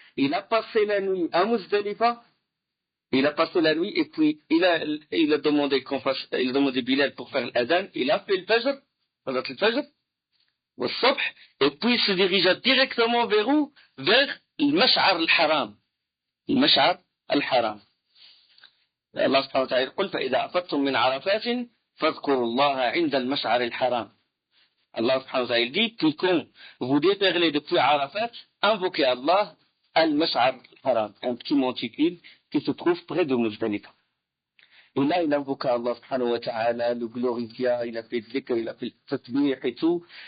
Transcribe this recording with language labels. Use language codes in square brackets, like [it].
[fr] Il a passé la nuit à Muzdalifa. Il a passé la nuit. Et puis, il a demandé il a demandé Bilal pour faire l'Adhan. Il a fait le Fajr. Salat al-Fajr. Au Subh. Et puis, il se dirigea directement vers où? Vers le Mash'ar al-Haram. Le Mash'ar al-Haram. [ar] Allah subhanahu wa ta'ala يقول فإذا أفضتم من عرفات فاذكروا الله عند المشعر الحرام. [fr] Allah subhanahu wa ta'ala dit que quand vous déferlez depuis Arafat, invoquez Allah al-Mash'ar al-Haram, un petit monticule qui se trouve près de Muzdalifa. Et là, il invoqua Allah subhanahu wa ta'ala, le glorifia, il a fait le dhikr, il a fait le tasbih et tout.